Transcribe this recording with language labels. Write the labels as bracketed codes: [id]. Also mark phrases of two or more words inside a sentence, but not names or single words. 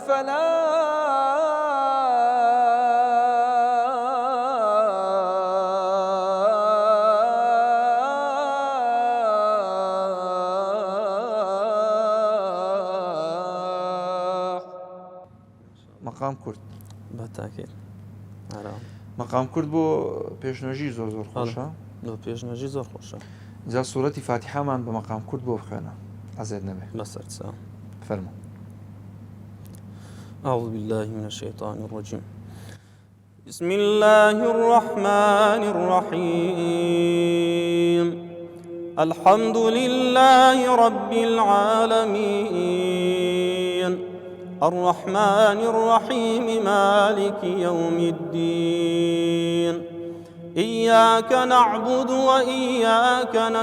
[ar] الفلاح. [ckb] مقام كرد بەتاکێت مقام كرد بۆ پێشنوێژی زۆر خۆشە بۆ پێشنوێژی زۆر خۆشە جا سوورەتی فاتحامان بە مقام كرد بۆ بخوێنە ئەزێت نەبێ بەسەر چاو فەرموو. [ar] أعوذ بالله من الشيطان الرجيم بسم الله الرحمن الرحيم الحمد لله رب العالمين الرحمن الرحيم مالك يوم الدين إياك نعبد وإياك